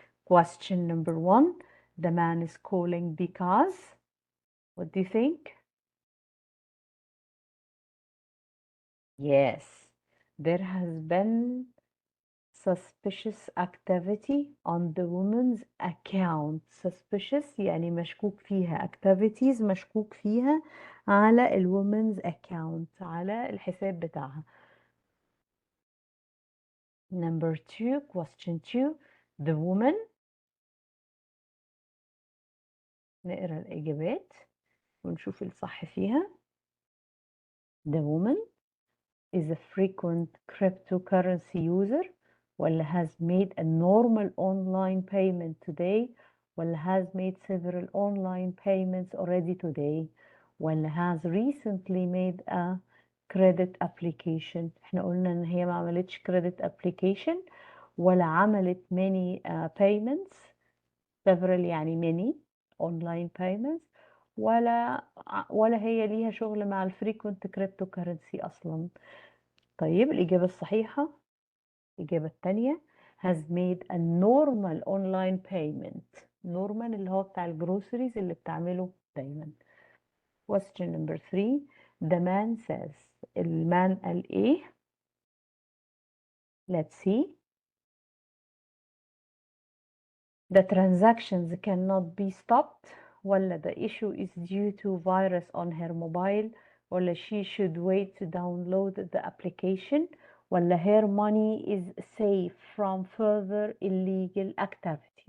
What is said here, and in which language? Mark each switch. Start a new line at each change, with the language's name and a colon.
English: Question number 1, the man is calling because, what do you think? Yes, there has been suspicious activity on the woman's account.
Arabic: Suspicious يعني مشكوك فيها. activities مشكوك فيها على الwoman's account، على الحساب بتاعها.
English: Number 2, question 2, the woman.
Arabic: نقرأ الإجابات ونشوف الصح فيها.
English: The woman is a frequent cryptocurrency user ولا has made a normal online payment today ولا has made several online payments already today ولا has recently made a credit application.
Arabic: احنا قلنا ان هي ما عملتش credit application ولا عملت
English: many payments.
Arabic: several يعني
English: many online payments
Arabic: ولا هي ليها شغل مع الفريكوينت cryptocurrency اصلا. طيب الإجابة الصحيحة الإجابة التانية
English: has made a normal online payment.
Arabic: normal اللي هو بتاع الجروسريز اللي بتعمله دايما.
English: question number 3, the man says.
Arabic: المان قال إيه؟
English: let's see. The transactions cannot be stopped ولا the issue is due to virus on her mobile ولا she should wait to download the application ولا her money is safe from further illegal activity.